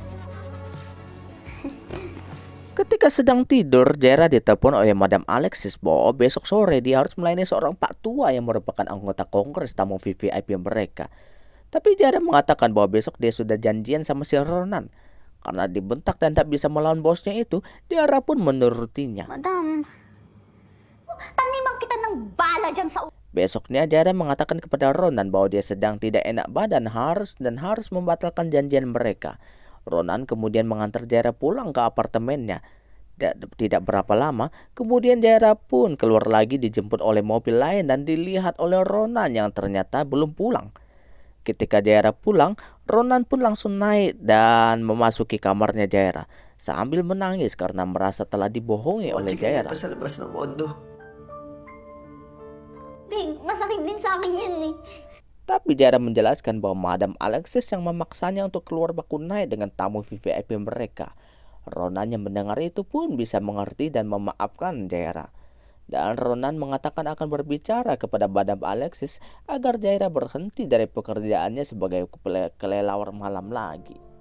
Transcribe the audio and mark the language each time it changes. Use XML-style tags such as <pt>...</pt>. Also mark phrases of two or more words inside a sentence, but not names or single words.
<id>Ketika sedang tidur, Jaira ditelepon oleh Madam Alexis bahwa besok sore dia harus melayani seorang pak tua yang merupakan anggota kongres tamu VVIP mereka. Tapi Jaira mengatakan bahwa besok dia sudah janjian sama si Ronan. Karena dibentak dan tak bisa melawan bosnya itu, Jaira pun menurutinya.</id> <tl>Madam, taniman kita ng bala dyan sa...</tl> <id>Besoknya Jaira mengatakan kepada Ronan bahwa dia sedang tidak enak badan harus membatalkan janjian mereka. Ronan kemudian mengantar Jaira pulang ke apartemennya. Tidak berapa lama, kemudian Jaira pun keluar lagi dijemput oleh mobil lain dan dilihat oleh Ronan yang ternyata belum pulang. Ketika Jaira pulang, Ronan pun langsung naik dan memasuki kamarnya Jaira sambil menangis karena merasa telah dibohongi oleh Jaira.</id> <tl>Sa labas ng kondo. Bing, masakit din sa akin yun eh.</tl> <id>Tapi Jaira menjelaskan bahwa Madam Alexis yang memaksanya untuk keluar baku naik dengan tamu VVIP mereka. Ronan yang mendengar itu pun bisa mengerti dan memaafkan Jaira. Dan Ronan mengatakan akan berbicara kepada Madam Alexis agar Jaira berhenti dari pekerjaannya sebagai kelelawar malam lagi.</id>